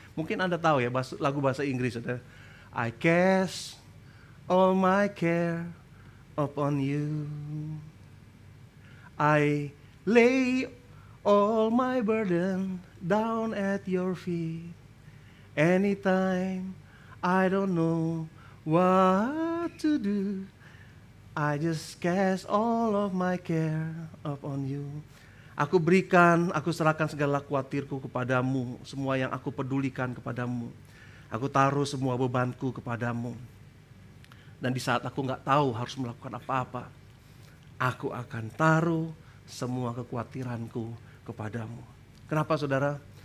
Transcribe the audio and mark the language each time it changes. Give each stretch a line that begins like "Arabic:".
Indonesian: Mungkin Anda tahu ya, lagu bahasa Inggris, saudara.
English: I cast all my care upon you. I lay all my burden down at your feet. Anytime I don't know what to do, I just cast all of my care upon you.
Indonesian: Aku serahkan segala khawatirku kepadamu, semua yang aku pedulikan kepadamu. Aku taruh semua bebanku kepadamu. Dan di saat aku gak tahu harus melakukan apa-apa, aku akan taruh semua kekhawatiranku kepadamu. Kenapa saudara?